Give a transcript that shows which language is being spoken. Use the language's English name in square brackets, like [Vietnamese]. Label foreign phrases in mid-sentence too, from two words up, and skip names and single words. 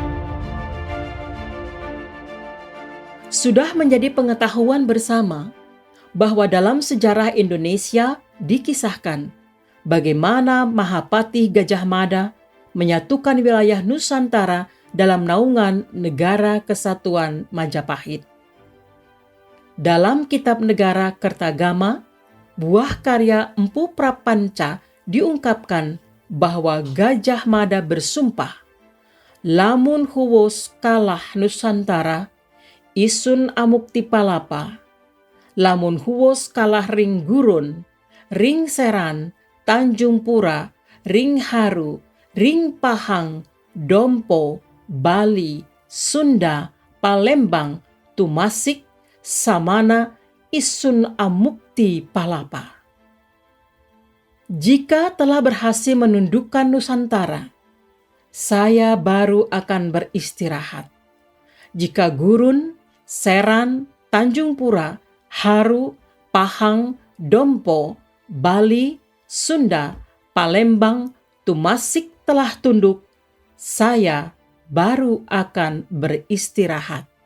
[Indonesian] Sudah menjadi pengetahuan bersama bahwa dalam sejarah Indonesia dikisahkan bagaimana Mahapatih Gajah Mada menyatukan wilayah Nusantara dalam naungan Negara Kesatuan Majapahit. Dalam Kitab Negara Kertagama, buah karya Empu Prapanca diungkapkan bahwa [Kawi] Gajah Mada bersumpah, lamun huwus kalah Nusantara, isun amukti Palapa, lamun huwus kalah ring Gurun, ring Seran, Tanjung Pura, ring Haru, ring Pahang, Dompo, Bali, Sunda, Palembang, Tumasik, Samana, isun amukti Palapa. [Indonesian] Jika telah berhasil menundukkan Nusantara, saya baru akan beristirahat. Jika Gurun, Seran, Tanjung Pura, Haru, Pahang, Dompo, Bali, Sunda, Palembang, Tumasik telah tunduk, saya baru akan beristirahat.